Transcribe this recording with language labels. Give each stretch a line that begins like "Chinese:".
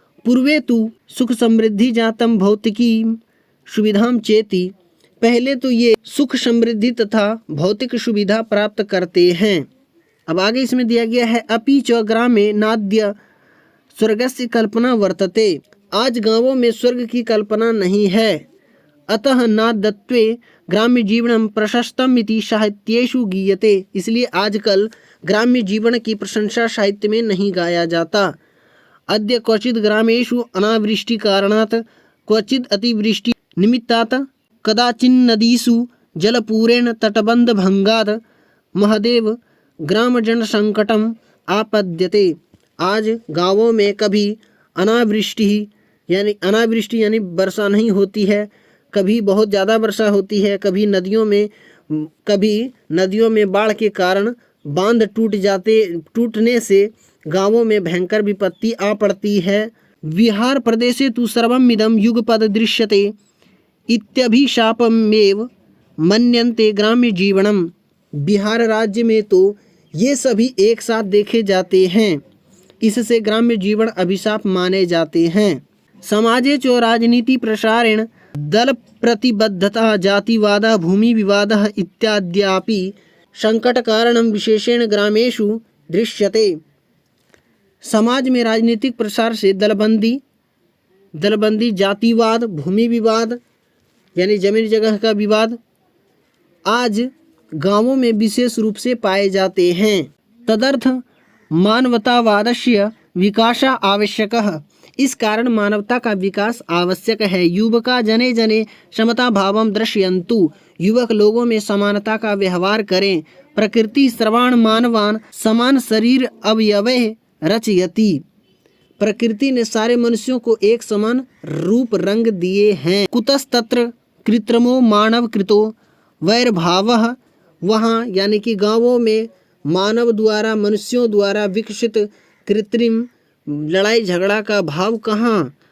Sanskrit: पूर्वे तु सुख समृद्धि जातम भौतिकी सुविधाम चेति।
Hindi: पहले तो ये सुख समृद्धि तथा भौतिक सुविधा प्राप्त करते हैं। अब आगे इसमें दिया गया है
Sanskrit: अपि च ग्रामे नाद्य स्वर्गस्य कल्पना वर्तते।
Hindi: आज गांवों में स्वर्ग की कल्पना नहीं है।
Sanskrit: अतः नाद्यत्वे ग्राम्य जीवनम प्रशस्तम इति साहित्येषु गीयते।
Hindi: इसलिए आजकल ग्राम्य जीवन की प्रशंसा साहित्य में नहीं गाया जाता।
Sanskrit: अद्य क्वचित ग्रामेषु अनावृष्टि कारणात्, क्वचित अतिवृष्टि निमित्तात्, कदाचिन्नदीषु जलपूरेण तटबंध भंगात् महदेव ग्रामजन संकटम आपद्यते।
Hindi: आज गांवों में कभी अनावृष्टि यानी वर्षा नहीं होती है, कभी बहुत ज़्यादा वर्षा होती है, कभी नदियों में बाढ़ के कारण बांध टूटने से गांवों में भयंकर विपत्ति आ पड़ती है।
Sanskrit: बिहार प्रदेशे तु सर्वमिदं युगपद दृश्यते इत्यभिशापमेव मन्यन्ते ग्राम्य जीवनम।
Hindi: बिहार राज्य में तो ये सभी एक साथ देखे जाते हैं, इससे ग्राम्य जीवन अभिशाप माने जाते हैं।
Sanskrit: समाजे च राजनीति प्रसारेण दल प्रतिबद्धता जातिवाद भूमि विवाद इत्याद्यापि संकट कारणम विशेषेण ग्रामेषु दृश्यते।
Hindi: समाज में राजनीतिक प्रसार से दलबंदी, दलबंदी, जातिवाद, भूमि विवाद यानी जमीन जगह का विवाद आज गांवों में विशेष रूप से पाए जाते हैं।
Sanskrit: तदर्थ मानवतावादस्य विकासः आवश्यकः।
Hindi: इस कारण मानवता का विकास आवश्यक है।
Sanskrit: युवका जने जने समता भावम दर्शयन्तु।
Hindi: युवक लोगों में समानता का व्यवहार करें।
Sanskrit: प्रकृति सर्वान् मानवान् समान शरीर अवयवैः रचयति।
Hindi: प्रकृति ने सारे मनुष्यों को एक समान रूप रंग दिए हैं।
Sanskrit: कुतस्तत्र कृत्रिमो मानव कृतो वैरभावः।
Hindi: वहाँ यानी कि गांवों में मानव द्वारा, मनुष्यों द्वारा विकसित कृत्रिम लड़ाई झगड़ा का भाव कहाँ।